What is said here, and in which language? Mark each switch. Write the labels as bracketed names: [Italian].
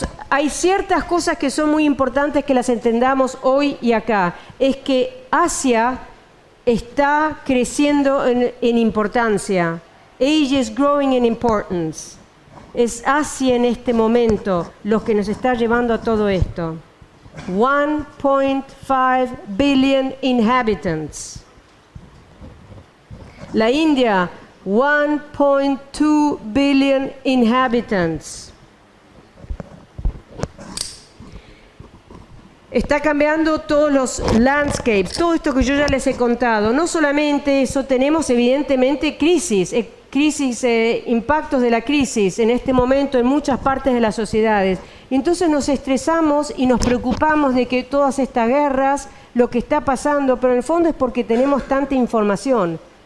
[Spanish] Hay ciertas cosas que son muy importantes que las entendamos hoy y acá. Es que Asia está creciendo en importancia. [English] Asia is growing in importance. [Spanish] Es Asia en este momento lo que nos está llevando a todo esto. [English] 1.5 billion inhabitants. La India, 1.2 billion inhabitants. [Spanish] Está cambiando todos los landscapes, todo esto que yo ya les he contado. No solamente eso, tenemos evidentemente crisis, impactos de la crisis en este momento en muchas partes de las sociedades. Entonces nos estresamos y nos preocupamos de que todas estas guerras, lo que está pasando, pero en el fondo es porque tenemos tanta información.